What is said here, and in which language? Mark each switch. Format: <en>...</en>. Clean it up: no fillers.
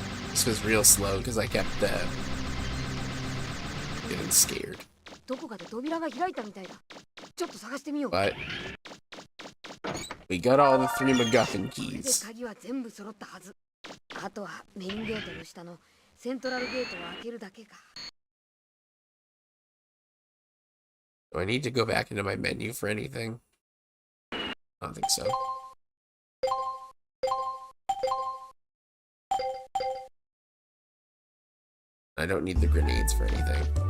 <en>This was real slow because I kept getting scared.</en> <ja>どこかで扉が開いたみたいだ。ちょっと探してみよう。</ja> <en>But we got all the 3 MacGuffin</en> <ja>これで</ja> <en>keys.</en> <ja>鍵は全部揃ったはず。あとはメインゲートの下のセントラルゲートを開けるだけか。</ja> <en>Do I need to go back into my menu for anything? I don't think so. I don't need the grenades for anything.</en>